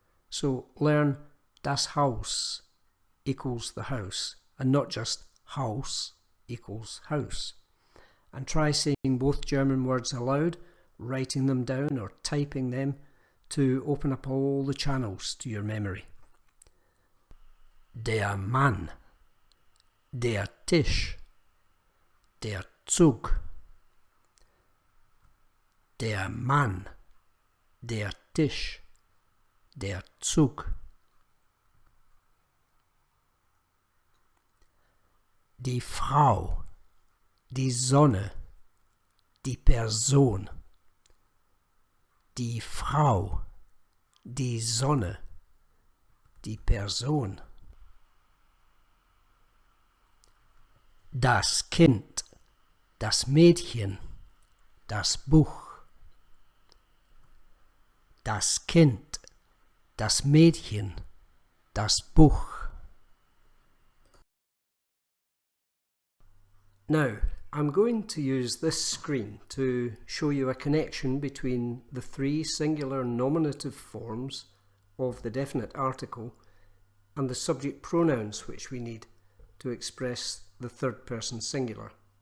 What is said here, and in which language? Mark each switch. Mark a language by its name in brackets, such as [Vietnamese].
[English] So learn das Haus equals the house, and not just Haus equals house. And try saying both German words aloud, writing them down or typing them to open up all the channels to your memory. [German] Der Mann, der Tisch, der Zug, der Mann, der Tisch, der Zug. Die Frau, die Sonne, die Person. Die Frau, die Sonne, die Person. Das Kind, das Mädchen, das Buch. Das Kind, das Mädchen, das Buch. [English] Now, I'm going to use this screen to show you a connection between the three singular nominative forms of the definite article and the subject pronouns which we need to express the third person singular.